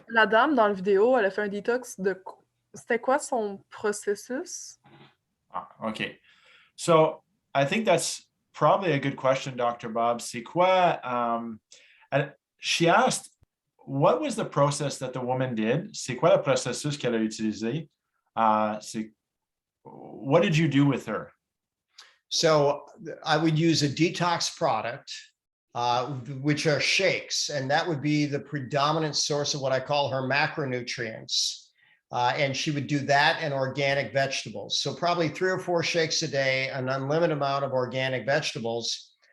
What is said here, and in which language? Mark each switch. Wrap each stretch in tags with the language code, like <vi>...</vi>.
<fr>la dame dans la vidéo, elle a fait un détox de... C'était quoi son processus?</fr> <en>Okay. So I think that's probably a good question, Dr. Bob.</en> <fr>C'est quoi?</fr> <en>She asked, what was the process that the woman did?</en> <fr>C'est quoi le processus qu'elle a utilisé?</fr> <en>What did you do with her? So I would use a detox product, which are shakes, and that would be the predominant source of what I call her macronutrients. And she would do that and organic vegetables. So probably 3 or 4 shakes a day, an unlimited amount of organic vegetables.</en>